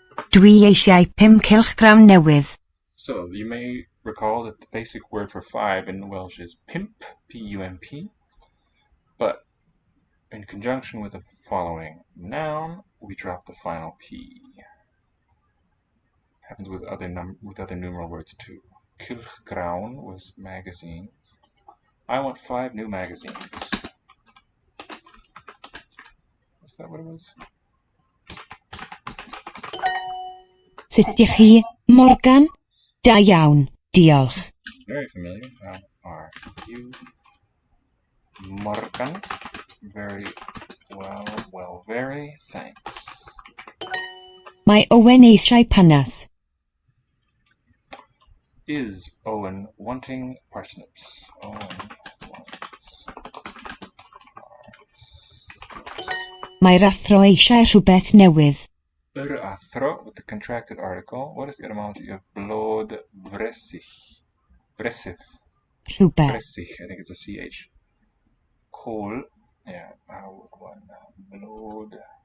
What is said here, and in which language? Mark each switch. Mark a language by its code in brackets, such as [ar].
[cy] Dwi eisiau 5 cylchgrawn newydd. [en] So, you may recall that the basic word for 5 in Welsh is pimp, P-U-M-P. But in conjunction with the following noun, we drop the final P. Happens with other numeral words too. Cylchgrawn was magazines. I want 5 new magazines. Is that what it was? [cy] Sut dych chi, Morgan? Da iawn, diolch. [en] Very familiar. How are you? Morgan. Very well, very, thanks. [cy] Mae Owen eisiau panas. [en] Is Owen wanting parsnips? Owen wants parsnips. [cy] Mae'r athro eisiau rhywbeth newydd. [en] Yr athro with the contracted article. What is the etymology of blod vresich? Vresith. [cy] Rhywbeth. [en] Vresich, I think it's a CH. Kol. Yeah, I would want blod.